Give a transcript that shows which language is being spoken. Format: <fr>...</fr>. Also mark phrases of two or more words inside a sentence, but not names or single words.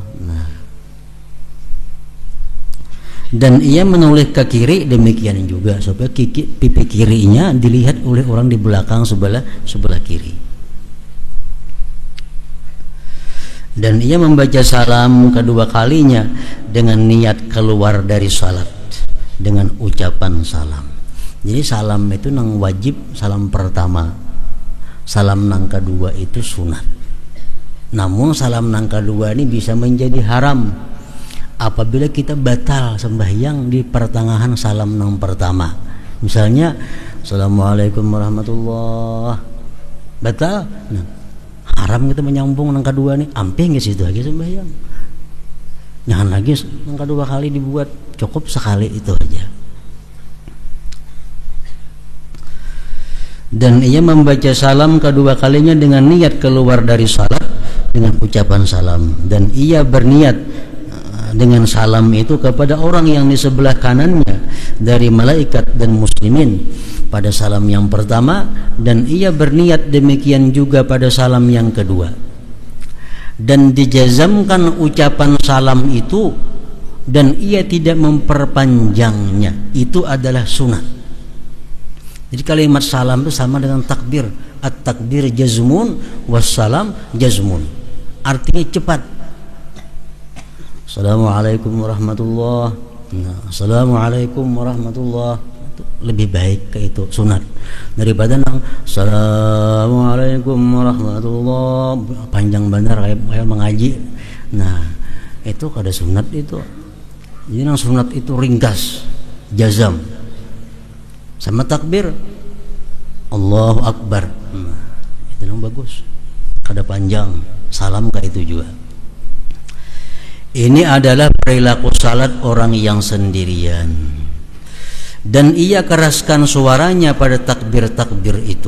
<id>Nah, dan ia menoleh ke kiri demikian juga supaya pipi kirinya dilihat oleh orang di belakang sebelah kiri. Dan ia membaca salam kedua kalinya dengan niat keluar dari salat dengan ucapan salam.</id> <bjn>Jadi salam itu nang wajib, salam pertama. Salam nang kedua itu sunat. Namun salam nang kedua ini bisa menjadi haram apabila kita batal sembahyang di pertengahan salam nang pertama. Misalnya</bjn> <ar>السلام عليكم ورحمة الله,</ar> <bjn>batal, nah, haram kita menyambung nang kedua nih, ampe nggak situ lagi sembahyang. Jangan lagi nang kedua kali dibuat, cukup sekali itu aja.</bjn> <id>Dan ia membaca salam kedua kalinya dengan niat keluar dari salat dengan ucapan salam, dan ia berniat dengan salam itu kepada orang yang di sebelah kanannya dari malaikat dan muslimin pada salam yang pertama, dan ia berniat demikian juga pada salam yang kedua, dan dijazamkan ucapan salam itu dan ia tidak memperpanjangnya, itu adalah sunat. Jadi kalimat salam itu sama dengan takbir.</id> <ar>التكبير جزم والسلام جزم,</ar> <id>artinya cepat.</id> <ar>السلام عليكم ورحمة الله.</ar> <bjn>Nah,</bjn> <ar>السلام عليكم ورحمة الله</ar> <bjn>itu lebih baik ke itu sunat daripada nang</bjn> <ar>السلام عليكم ورحمة الله</ar> <bjn>panjang benar kayak mengaji. Nah, itu kada sunat itu. Jadi nang sunat itu ringkas, jazam.</bjn> <id>Sama takbir</id> <ar>الله أكبر,</ar> <bjn>itu yang bagus, kada panjang.</bjn> <id>Salam kayak itu juga. Ini adalah perilaku salat orang yang sendirian, dan ia keraskan suaranya pada takbir-takbir itu.</id>